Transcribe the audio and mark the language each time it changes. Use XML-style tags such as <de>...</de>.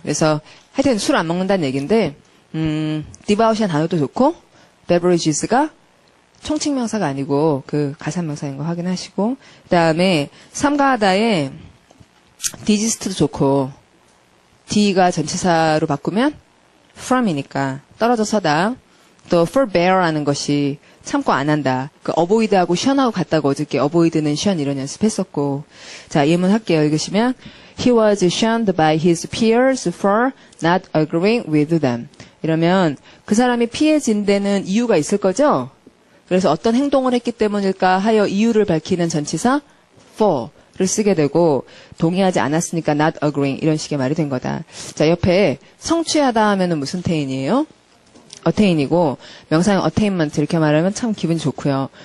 <ko>그래서 하여튼 술 안 먹는다는 얘기인데 devout이라는 단어도 좋고 beverages가 총칭명사가 아니고 그 가산명사인 거 확인하시고 그다음에 삼가하다에 디지스트도 좋고 D가 전치사로 바꾸면 from이니까 떨어져 서다. 또 forbear라는 것이 참고 안 한다. 그 avoid하고 shun하고 같다고 어저께 avoid는 shun 이런 연습했었고. 자, 예문 할게요. 읽으시면</ko> <en>He was shunned by his peers for not agreeing with them.</en> <ko>이러면 그 사람이 피해진 데는 이유가 있을 거죠? 그래서 어떤 행동을 했기 때문일까 하여 이유를 밝히는 전치사 for를 쓰게 되고 동의하지 않았으니까 not agreeing 이런 식의 말이 된 거다. 자, 옆에 성취하다 하면은 무슨 태인이에요? attain이고 명사형 attainment 이렇게 말하면 참 기분이 좋고요.</ko>